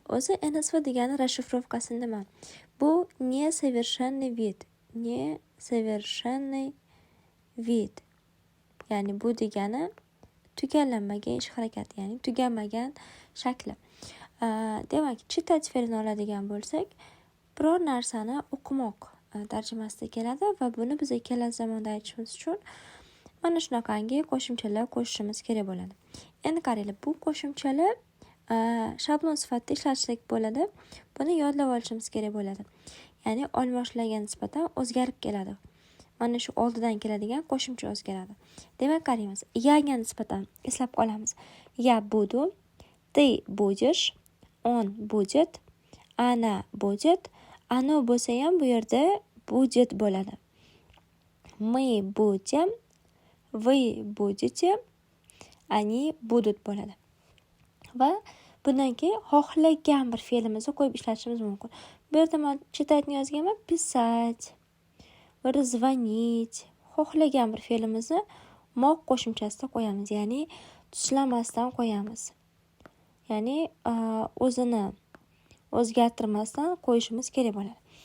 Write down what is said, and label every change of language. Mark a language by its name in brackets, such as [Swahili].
[Uzbek] O'zi NSV degani расшифровкасы nima? Bu несовершенный вид. Несовершенный вид. Ya'ni bu degani tugallanmagan ish harakati, ya'ni tuganmagan shakli. Demak, chitать fe'lini oladigan bo'lsak, biror narsani o'qimoq tarjimasida keladi va buni biz kelasi zamonda aytishimiz uchun mana shunaqangi qo'shimchalar qo'shishimiz kerak bo'ladi. Endi qaranglar, bu qo'shimchalar shablon sifatida ishlatsak bo'ladi. Buni yodlab olishimiz kerak bo'ladi. Ya'ni olmoshlagan nisbatan o'zgarib keladi. Mana shu oldidan keladigan qo'shimcha o'zgaradi. Demak, qaraymiz. Yaga nisbatan eslab qolamiz. [Russian] Я буду, ты будешь, он будет, она будет. [Uzbek] Ano bo'lsa ham bu yerda будет bo'ladi. [Russian] Мы будем, вы будете, они будут [Uzbek] bo'ladi. Va bundan keyin xohlagan bir fe'limizni qo'yib ishlatishimiz mumkin. Bu yerda men chitать yozganman, писать, bu yerda звонить. Xohlagan bir fe'limizni moq qo'shimchasida qo'yamiz, ya'ni tushlamasdan qo'yamiz. Ya'ni o'zini o'zgartirmasdan qo'yishimiz kerak bo'ladi.